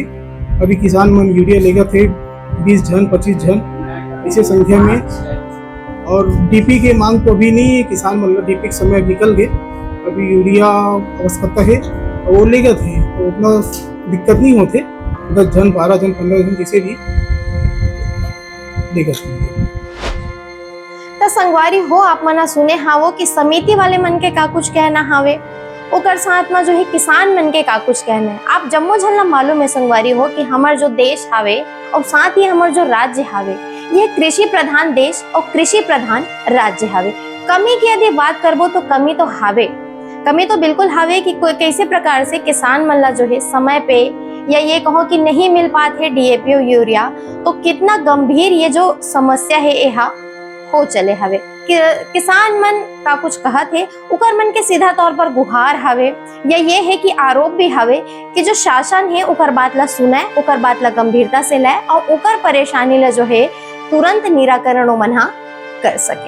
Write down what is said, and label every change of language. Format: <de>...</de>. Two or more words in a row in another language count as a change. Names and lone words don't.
<hne>अभी किसान मन यूरिया लेगा थे 20 जन 25 जन इसे संख्या में, और डीपी के मांग तो अभी नहीं है, किसान मतलब डीपी के समय निकल गए, अभी यूरिया आवश्यकता है वो ले गए थे, तो उतना दिक्कत नहीं होते, 10 जन 12 जन 15 जन जिसे भी ले गए। तो संगवारी हो, आप मना सुने हावो कि समिति वाले मन के का कुछ कहना हावे, ओकर साथ में जो है किसान मन के का कुछ कहना है। आप जम्मो झल्ला मालूम है संगवारी हो कि हमार जो देश हावे और साथ ही हमार जो राज्य हावे, यह कृषि प्रधान देश और कृषि प्रधान राज्य हावे। कमी की यदि बात करबो तो कमी तो हावे, कमी तो बिल्कुल हावे कि कोई कैसे प्रकार से किसान मन ला जो है समय पे, या ये कहो कि नहीं मिल पाते डीएपी और यूरिया, तो कितना गंभीर ये जो समस्या है यह हो चले हवे। किसान मन का कुछ कहत है, उकर मन के सीधा तौर पर गुहार हवे या ये है कि आरोप भी हवे कि जो शासन है उकर बात ला सुने, उकर बात ला गंभीरता से ले और उकर परेशानी ला जो है तुरंत निराकरण मन कर सके।</hne>